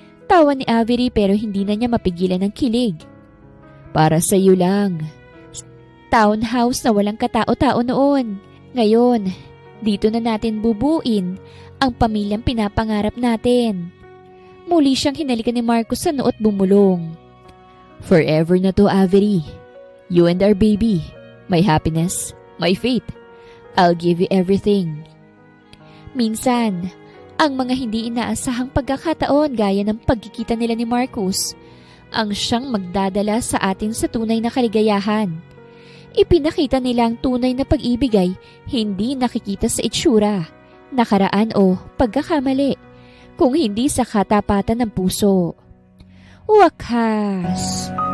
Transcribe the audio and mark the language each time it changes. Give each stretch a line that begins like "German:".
Filipino: Tawa ni Avery pero hindi na niya mapigilan ng kilig. Para sa iyo lang. Townhouse na walang katao-tao noon. Ngayon, dito na natin bubuin ang pamilyang pinapangarap natin. Muli siyang hinalikan ni Marcos sa noo at bumulong.
English: Forever
Filipino: na to,
English: Avery. You and our baby. My happiness, my faith. I'll give you everything.
Filipino: Minsan, Ang mga hindi inaasahang pagkakataon gaya ng pagkikita nila ni Marcus ang siyang magdadala sa atin sa tunay na kaligayahan. Ipinakita nila ang tunay na pag-ibig ay hindi nakikita sa itsura, nakaraan o pagkakamali, kung hindi sa katapatan ng puso. Wakas!